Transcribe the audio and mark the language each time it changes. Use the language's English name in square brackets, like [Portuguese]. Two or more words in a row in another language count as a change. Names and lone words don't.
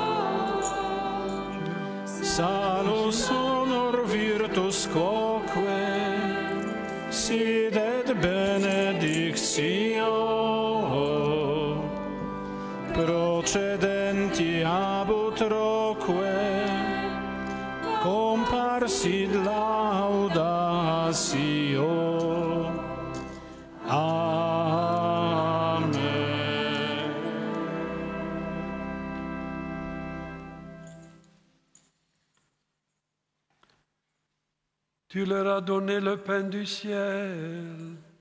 [Latin] salus honor virtus quoque sid et benedictio procedenti ab utroque comparsit laudatio. Amen. [French] Tu leur as donné le pain du ciel.